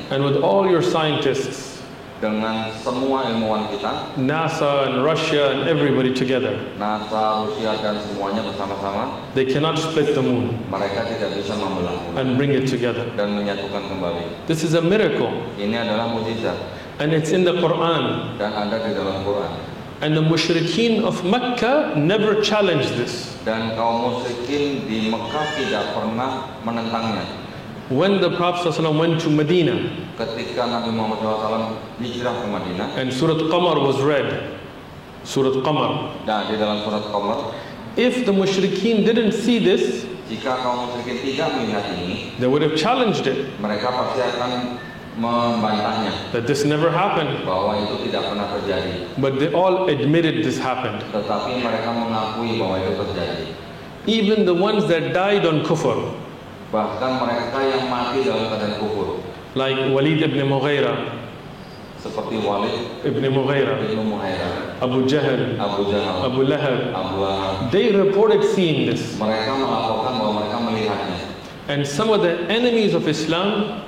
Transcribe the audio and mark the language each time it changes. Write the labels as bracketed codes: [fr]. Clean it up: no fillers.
[en] and with all your scientists, [id] dengan semua ilmuwan kita, [en] NASA and Russia and everybody together, [id] NASA, Rusia dan semuanya bersama-sama, [en] they cannot split the moon [id] mereka tidak bisa membelah bulan [en] and bring it together. [id] dan menyatukan kembali. [en] This is a miracle, [id] Ini adalah mukjizat [en] and it's in the Quran. [id] dan ada di dalam Quran. [en] And the mushrikeen of Mecca never challenged this. [id] Dan kaum musyrikin di Mekah tidak pernah menentangnya. [en] When the Prophet ﷺ went to Medina [id] Ketika Nabi Muhammad SAW hijrah ke Madinah, [en] and Surah Qamar was read, Surah Qamar, [id] nah di dalam surat Qamar, [en] if the mushrikeen didn't see this, [id] jika kaum musyrikin tidak melihat ini, [en] they would have challenged it, [id] mereka pasti akan membantahnya [en] that this never happened. [id] bahwa itu tidak pernah terjadi. [en] But they all admitted this happened. [id] Tetapi mereka mengakui bahwa itu terjadi. [en] Even the ones that died on kufr, [id] Bahkan mereka yang mati dalam keadaan kufur, [en] like Walid ibn Mughira, [id] seperti Walid ibn Mughira, bin Muhairah, [en] Abu Jahl, [id] Abu Jahal, [en] Abu Lahab, [id] Abu Lahab, [en] they reported seeing this. [id] mereka melaporkan bahwa mereka melihatnya. [en] And some of the enemies of Islam,